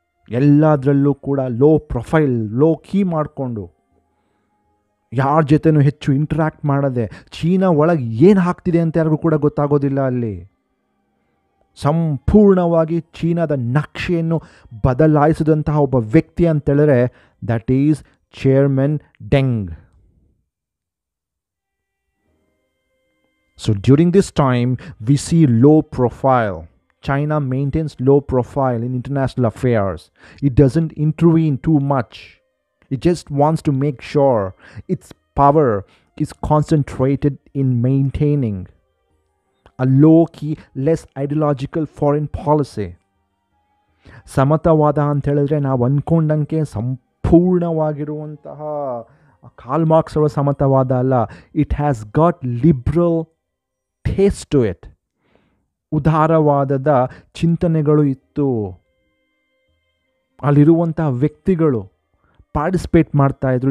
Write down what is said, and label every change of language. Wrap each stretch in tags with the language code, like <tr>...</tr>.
<kn>ಎಲ್ಲದರಲ್ಲೂ ಕೂಡ low profile, low key ಮಾಡಿಕೊಂಡು, ಯಾರ ಜೊತೆನೂ ಹೆಚ್ಚು ಇಂಟ್ರ್ಯಾಕ್ಟ್ ಮಾಡದೆ, ಚೀನಾ ಒಳಗೆ ಏನು ಆಗ್ತಿದೆ ಅಂತ ಯಾರಿಗೂ ಕೂಡ ಗೊತ್ತಾಗೋದಿಲ್ಲ. ಅಲ್ಲಿ ಸಂಪೂರ್ಣವಾಗಿ ಚೀನಾದ ನಕ್ಷೆಯನ್ನು ಬದಲಾಯಿಸಿದಂತಹ ಒಬ್ಬ ವ್ಯಕ್ತಿ ಅಂತೇಳಿದ್ರೆ</kn> <en>That is chairman Deng. So during this time we see low profile. China maintains low profile in international affairs. It doesn't intervene too much. It just wants to make sure its power is concentrated in maintaining a low-key, less ideological foreign policy.</en> <kn>ಸಮತಾವಾದ ಅಂತ ಹೇಳಿದ್ರೆ ನಾವು ಅಂದ್ಕೊಂಡಂಗೆ ಸಂಪೂರ್ಣವಾಗಿರುವಂತಹ Karl marks ಅವರ ಸಮತಾವಾದ ಅಲ್ಲ.</kn> <en>It has got liberal taste to it.</en> <kn>ಉದಾರವಾದದ ಚಿಂತನೆಗಳು ಇತ್ತು. ಅಲ್ಲಿರುವಂತಹ ವ್ಯಕ್ತಿಗಳು participate ಮಾಡ್ತಾಯಿದ್ರು.</kn>